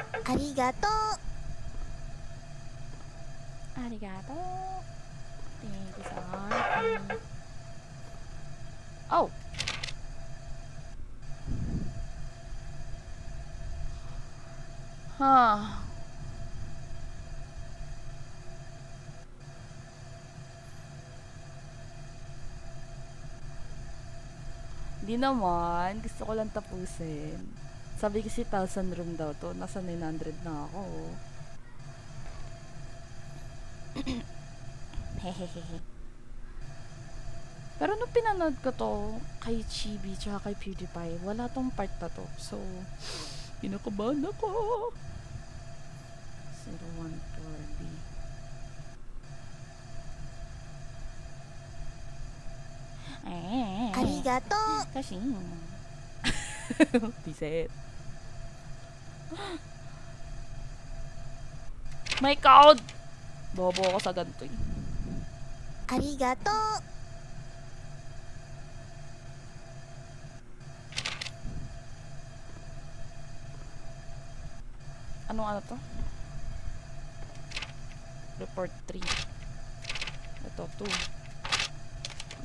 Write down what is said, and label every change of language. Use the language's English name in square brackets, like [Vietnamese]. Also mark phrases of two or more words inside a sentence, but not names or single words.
[Japanese] ありがとう Arigato. [English] Thank you so much. Oh! Huh. [Filipino] Di naman. Gusto ko lang tapusin. Sabi kasi 1,000 room daw to. Nasa 900 na ako. Hehehehe. Pero nung pinanood ko to kay Chibi tsaka kay PewDiePie, wala tong part na to. So, kinakabahan ako. 014B. Eh. [Japanese] ありがとう [Filipino] Kasi. Biset. [English] My God! [Filipino] Bobo ako sa ganito eh. [Japanese] ありがとう [Filipino] Anong ano to? Report 3. Ito 2.